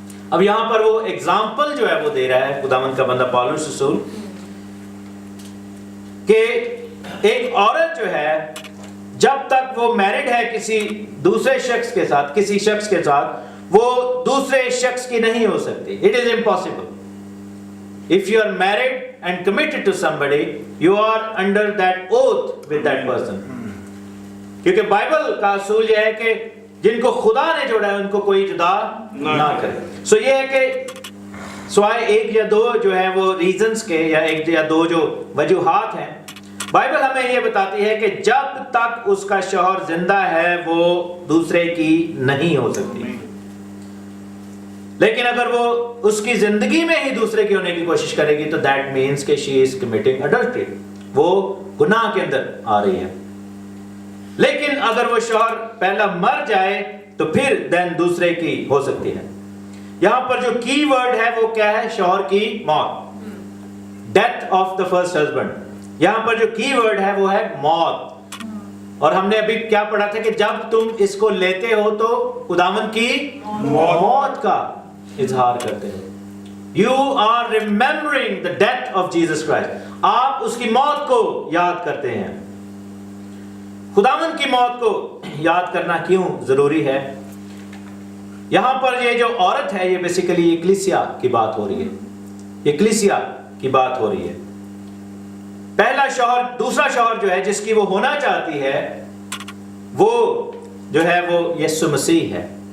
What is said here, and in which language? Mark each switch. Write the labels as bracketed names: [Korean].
[Urdu] اب یہاں پر وہ ایگزامپل جو ہے وہ دے رہا ہے خداوند کا بندہ پالوس رسول, کہ ایک عورت جو ہے جب تک وہ میرڈ ہے کسی دوسرے شخص کے ساتھ, کسی شخص کے ساتھ, وہ دوسرے شخص کی نہیں ہو سکتی. [English] It is impossible. If you are married and committed to somebody, you are under that oath with that person. [Urdu] کیونکہ بائبل کا اصول یہ ہے کہ جن کو خدا نے جوڑا ہے ان کو کوئی جدا نہ کرے. سو یہ ہے کہ سوائے ایک یا دو جو ہے وہ ریزنز کے, یا ایک یا دو جو وجوہات ہیں, بائبل ہمیں یہ بتاتی ہے کہ جب تک اس کا شوہر زندہ ہے وہ دوسرے کی نہیں ہو سکتی. لیکن اگر وہ اس کی زندگی میں ہی دوسرے کی ہونے کی کوشش کرے گی تو [English] that means [Urdu] کہ [English] she is committing adultery, [Urdu] وہ گناہ کے اندر آ رہی ہے. لیکن اگر وہ شوہر پہلا مر جائے تو پھر دین دوسرے کی ہو سکتی ہے. یہاں پر جو کی ورڈ ہے وہ کیا ہے؟ شوہر کی موت, [English] Death of the first husband. [Urdu] یہاں پر جو کی ورڈ ہے وہ ہے موت. اور ہم نے ابھی کیا پڑھا تھا کہ جب تم اس کو لیتے ہو تو خداوند کی موت کا اظہار کرتے ہو. [English] You are remembering the death of Jesus Christ. [Urdu] آپ اس کی موت کو یاد کرتے ہیں. خداوند کی موت کو یاد کرنا کیوں ضروری ہے؟ یہاں پر یہ جو عورت ہے یہ بیسیکلی ایکلیسیا کی بات ہو رہی ہے. ایکلیسیا کی بات ہو رہی ہے. پہلا شوہر, دوسرا شوہر جو ہے جس کی وہ ہونا چاہتی ہے وہ جو ہے وہ یسوع مسیح ہے.